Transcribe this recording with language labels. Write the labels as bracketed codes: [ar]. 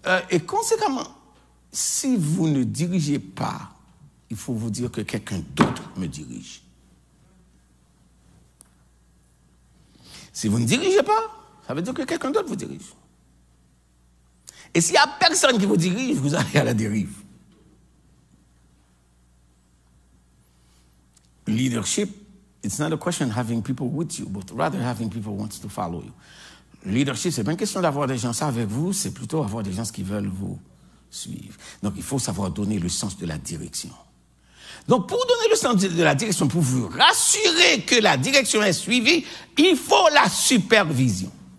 [fr] Et conséquemment, si vous ne dirigez pas, il faut vous dire que quelqu'un d'autre me dirige. Si vous ne dirigez pas, ça veut dire que quelqu'un d'autre vous dirige. Et s'il n'y a personne qui vous dirige, vous allez à la dérive. [en] Leadership, it's not a question of having people with you, but rather having people who want to follow you. [fr] Leadership, c'est pas une question d'avoir des gens avec vous, c'est plutôt avoir des gens qui veulent vous suivre. Donc, il faut savoir donner le sens de la direction. Donc, pour donner le sens de la direction, pour vous rassurer que la direction est suivie, il faut la supervision.